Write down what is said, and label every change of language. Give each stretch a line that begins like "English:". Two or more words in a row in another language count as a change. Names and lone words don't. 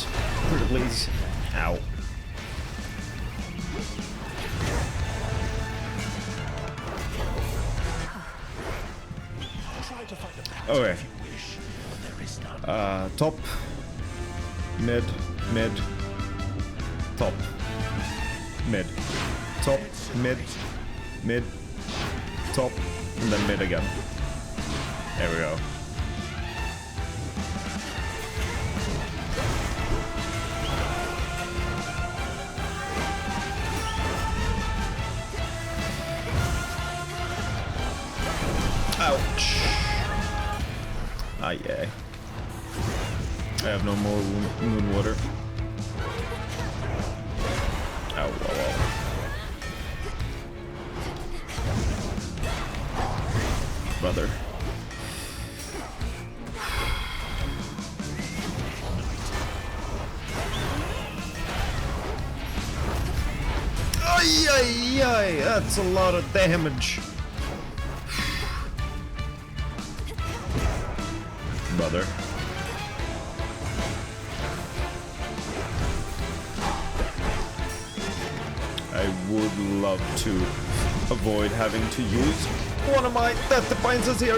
English: Pretty please. Ow. Okay. Top, mid, mid, top, mid, top, mid, mid, top, and then mid again. There we go. Ouch. Ah, yeah. I have no more moon water. Ow, ow, ow. brother. Ay, ay, ay, that's a lot of damage. Brother. I would love to avoid having to use one of my Death Defiances here.